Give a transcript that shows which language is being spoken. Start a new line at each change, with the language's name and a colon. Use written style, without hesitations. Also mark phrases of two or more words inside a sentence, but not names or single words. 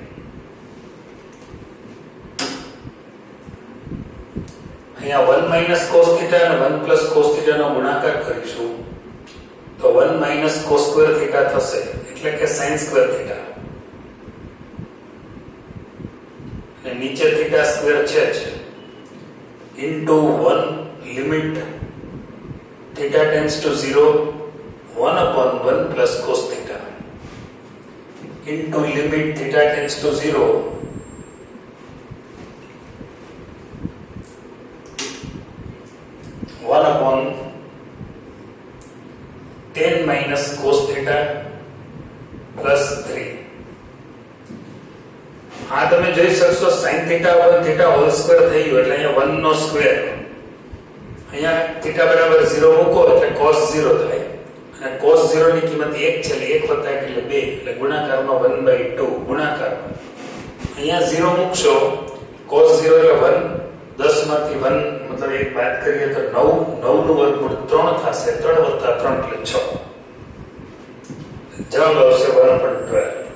Gujarati: અહીંયા 1
English: minus cos theta
Gujarati: અને 1
English: plus cos theta
Gujarati: નો ગુણાકાર કરીશું તો 1
English: minus cos square theta
Gujarati: થશે એટલે કે
English: sin square theta
Gujarati: અને નીચે થીટા સ્ક્વેર છે જ
English: into 1 limit theta tends to 0 1 upon 1 plus cos theta into limit theta tends to 0 1 upon 10 minus cos theta plus 3.
Gujarati: આ તમે જોઈ શકશો
English: sin theta upon theta whole square
Gujarati: થઈ ગયો એટલે અહીંયા 1 નો સ્ક્વેર અહીંયા theta બરાબર 0 મૂકો એટલે cos 0 થાય અને cos 0 ની કિંમત 1 છે એટલે 1 1 એટલે 2 એટલે ગુણાકારમાં 1/2 ગુણાકારમાં અહીંયા 0 મૂકશો cos 0 એટલે 1 10 માંથી 1 મતલબ 1 બાદ કરીએ તો 9 9 નું વર્ગમૂળ 3 થશે 3 + 3 એટલે 6 જવાબ આવશે 1/12.